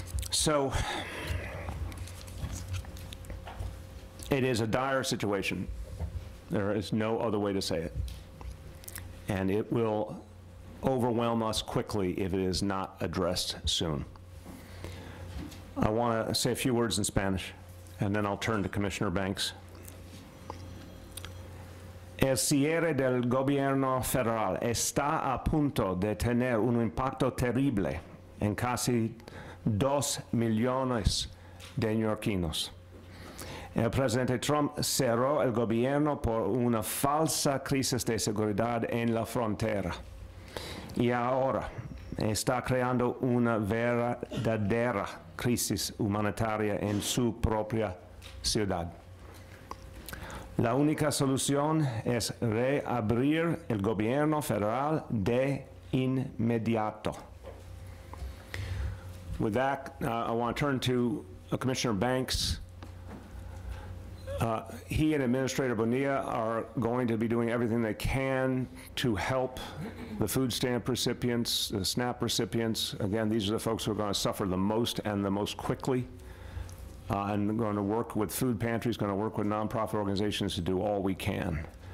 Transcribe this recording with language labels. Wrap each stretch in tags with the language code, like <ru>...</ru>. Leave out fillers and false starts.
<en>So, it is a dire situation. There is no other way to say it. And it will overwhelm us quickly if it is not addressed soon. I want to say a few words in Spanish, and then I'll turn to Commissioner Banks.</en> <es>El cierre del gobierno federal está a punto de tener un impacto terrible en casi 2 millones de neoyorquinos. El presidente Trump cerró el gobierno por una falsa crisis de seguridad en la frontera y ahora está creando una verdadera crisis humanitaria en su propia ciudad. La única solución es reabrir el gobierno federal de inmediato.</es> <en>With that, I want to turn to Commissioner Banks. He and Administrator Bonilla are going to be doing everything they can to help the food stamp recipients, the SNAP recipients. Again, these are the folks who are going to suffer the most and the most quickly. And going to work with food pantries, going to work with nonprofit organizations to do all we can.</en>